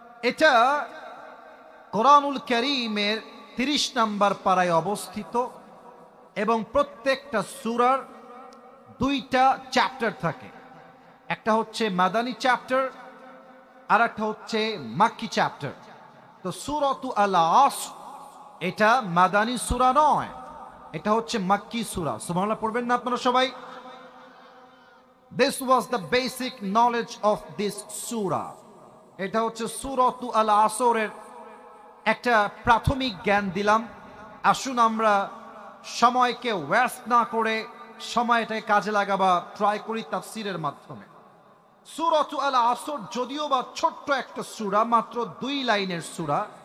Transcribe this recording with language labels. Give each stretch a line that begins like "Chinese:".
Bangla: এটা কোরআনুল কারীমের 30 নম্বর পারায় অবস্থিত এবং প্রত্যেকটা সূরার 2টা চ্যাপ্টার থাকে। একটা হচ্ছে মাদানী চ্যাপ্টার আর একটা হচ্ছে মাক্কি চ্যাপ্টার। তো সূরাতু আল আসর এটা মাদানী সূরা নয়, এটা হচ্ছে মাক্কি সূরা। সুবহানাল্লাহ পড়বেন না আপনারা সবাই?
English: This was the basic knowledge of this surah.
Bangla: এটা হচ্ছে সূরাতু আল আসরের একটা প্রাথমিক জ্ঞান দিলাম। আসুন আমরা সময়কে ওয়েস্ট না করে সময়টাকে কাজে লাগাবা ট্রাই করি তাফসীরের মাধ্যমে। সূরাতু আল আসর যদিও বা ছোট্ট একটা সূরা, মাত্র 2 লাইনের সূরা।